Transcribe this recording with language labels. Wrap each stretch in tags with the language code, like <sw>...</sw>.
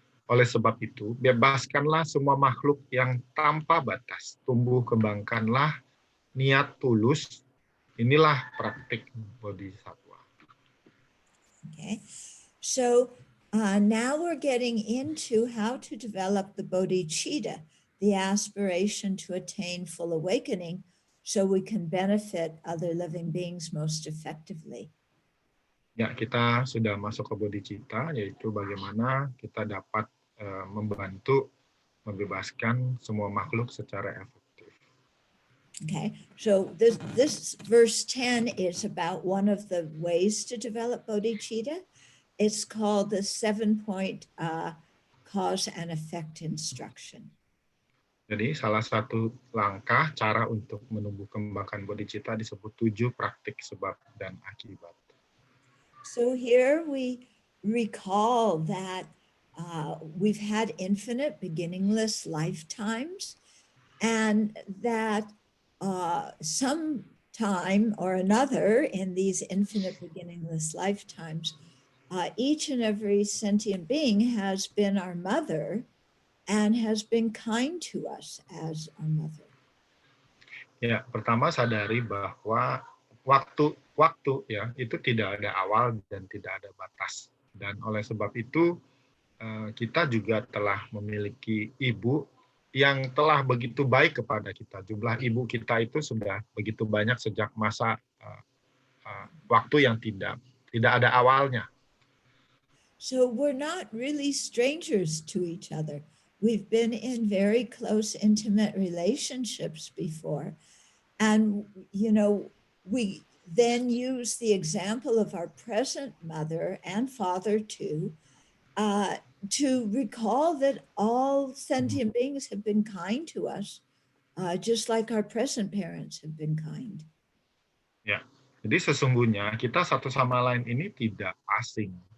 <id>Oleh sebab itu, bebaskanlah semua makhluk yang tanpa batas. Tumbuh kembangkanlah niat tulus. Inilah praktik bodhisattva.</id> <en>Okay, so now we're getting into how to develop the bodhicitta, the aspiration to attain full awakening, so we can benefit other living beings most effectively.</en> <id>Ya, kita sudah masuk ke bodhicitta, yaitu bagaimana kita dapat membantu membebaskan semua makhluk secara efektif.</id> <en>Okay, so this verse 10 is about one of the ways to develop bodhicitta. It's called the 7-point cause and effect instruction.</en> <id>Jadi salah satu langkah cara untuk menumbuh kembangkan bodhicitta disebut 7 praktik sebab dan akibat.</id> <en>So here we recall that we've had infinite beginningless lifetimes, and that some time or another in these infinite beginningless lifetimes, each and every sentient being has been our mother and has been kind to us as our mother.</en> <id>Ya, pertama sadari bahwa waktu ya itu tidak ada awal dan tidak ada batas. Dan oleh sebab itu kita juga telah memiliki ibu yang telah begitu baik kepada kita. Jumlah ibu kita itu sudah begitu banyak sejak masa waktu yang tidak ada awalnya.</id> <en>So we're not really strangers to each other. We've been in very close, intimate relationships before. And, you know, we then use the example of our present mother and father too, to recall that all sentient beings have been kind to us, just like our present parents have been kind.</en> <id>Ya, jadi sesungguhnya kita satu sama lain ini tidak asing.</id>